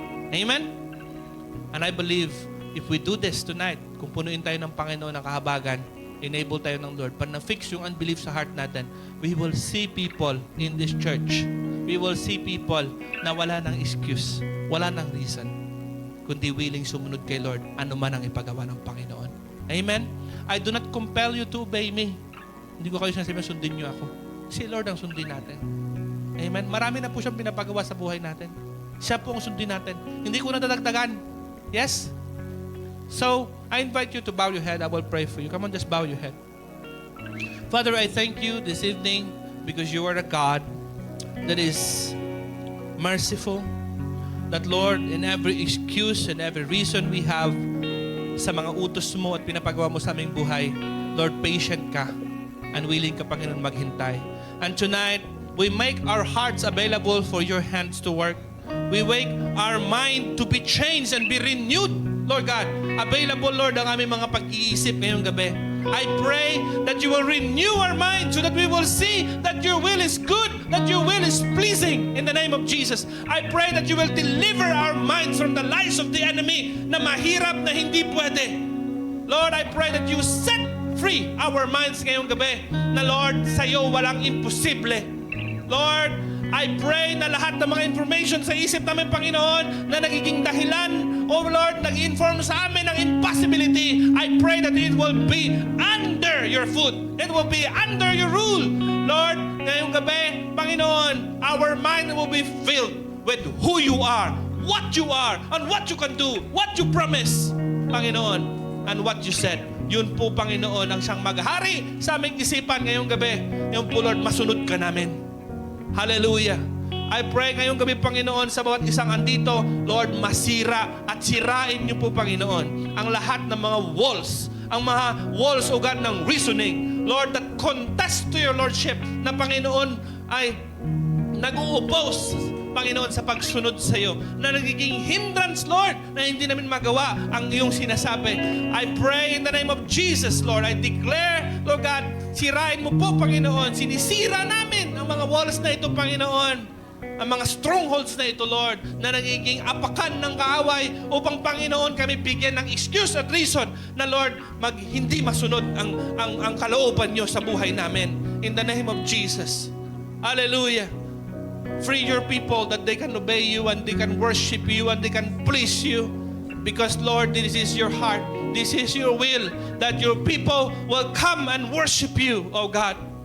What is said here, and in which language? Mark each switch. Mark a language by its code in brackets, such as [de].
[en] Amen? And I believe if we do this tonight, [tl] kung punuin tayo ng Panginoon ng kahabagan, [en] enable tayo ng Lord, pag na-fix yung unbelief sa heart natin, we will see people in this church. We will see people [tl] na wala ng excuse, wala ng reason, kundi willing sumunod kay Lord, ano man ang ipagawa ng Panginoon. Amen? [en] I do not compel you to obey me. [tl] Hindi ko kayo sinasabi, sundin niyo ako. Si Lord ang sundin natin. Amen? Marami na po siyang pinapagawa sa buhay natin. Siya po ang sundin natin. Hindi ko nadadagdagan. Yes? [en] So, I invite you to bow your head. I will pray for you. Come on, just bow your head. Father, I thank you this evening because you are a God that is merciful. That, Lord, in every excuse and every reason we have [tl] sa mga utos mo at pinapagawa mo sa aming buhay, [en] Lord, patient ka and willing ka, [tl] Panginoon, maghintay. [en] And tonight, we make our hearts available for your hands to work. We wake our mind to be changed and be renewed, Lord God. [tl] Available, Lord, ang aming mga pag-iisip ngayong gabi. [en] I pray that you will renew our mind so that we will see that your will is good, that your will is pleasing in the name of Jesus. I pray that you will deliver our minds from the lies of the enemy [tl] na mahirap na hindi pwede. [en] Lord, I pray that you set free our minds [tl] ngayong gabi na, [en] Lord, [tl] sa iyo walang imposible. [en] Lord, I pray [tl] na lahat ng mga [en] information [tl] sa isip namin, Panginoon, na nagiging dahilan, [en] oh Lord, nag-inform sa amin ng impossibility, I pray that it will be under your foot. It will be under your rule. Lord, [tl] ngayong gabi, Panginoon, [en] our mind will be filled with who you are, and what you can do, what you promise, Panginoon, and what you said. [tl] Yun po, Panginoon, ang siyang maghari sa aming isipan ngayong gabi. Yung po, Lord, masunod ka namin. Hallelujah. [en] I pray [tl] ngayong gabi, Panginoon, sa bawat isang andito, Lord, masira at sirain niyo po, Panginoon, ang lahat ng mga walls, ang mga walls, o God, ng reasoning, Lord, [en] that contest to your Lordship, [tl] na, Panginoon, ay nag-uupos, Panginoon, sa pagsunod sa iyo, na nagiging hindrance, Lord, na hindi namin magawa ang iyong sinasabi. [en] I pray in the name of Jesus, Lord. I declare, Lord God, [tl] sirain mo po, Panginoon. Sinisira namin ang mga walls na ito, Panginoon. Ang mga strongholds na ito, Lord, na nagiging apakan ng kaaway upang, Panginoon, kami bigyan ng excuse at reason na, Lord, hindi masunod ang kalooban niyo sa buhay namin. [en] In the name of Jesus. Hallelujah. Free your people that they can obey you and they can worship you and they can please you. Because, Lord, this is your heart. This is your will that your people will come and worship you, oh God.